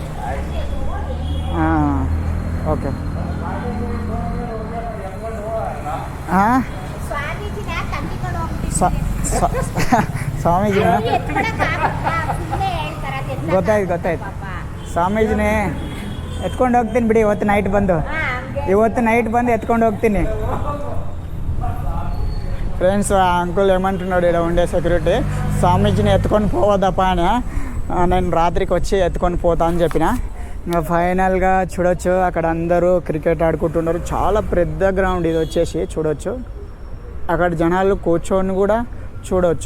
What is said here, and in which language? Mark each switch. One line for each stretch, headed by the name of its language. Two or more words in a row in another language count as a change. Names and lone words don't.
Kannada: ಹಾಂ, ಓಕೆ. ಹಾಂ, ಸ್ವಾಮೀಜಿನ ಗೊತ್ತಾಯ್ತು. ಸ್ವಾಮೀಜಿನೇ ಎತ್ಕೊಂಡು ಹೋಗ್ತೀನಿ ಬಿಡಿ. ಇವತ್ತು ನೈಟ್ ಬಂದು ಎತ್ಕೊಂಡು ಹೋಗ್ತೀನಿ.
Telugu: ఫ్రెండ్స్, ఆ అంకుల్ ఏమంటున్నాడు, ఇక్కడ ఉండే సెక్యూరిటీ, స్వామీజీని ఎత్తుకొని పోవద్దప్ప అని. నేను రాత్రికి వచ్చి ఎత్తుకొని పోతా అని చెప్పిన. ఇంకా ఫైనల్గా చూడొచ్చు, అక్కడ అందరూ క్రికెట్ ఆడుకుంటున్నారు. చాలా పెద్ద గ్రౌండ్ ఇది వచ్చేసి చూడొచ్చు. అక్కడ జనాలు కూర్చొని కూడా చూడొచ్చు.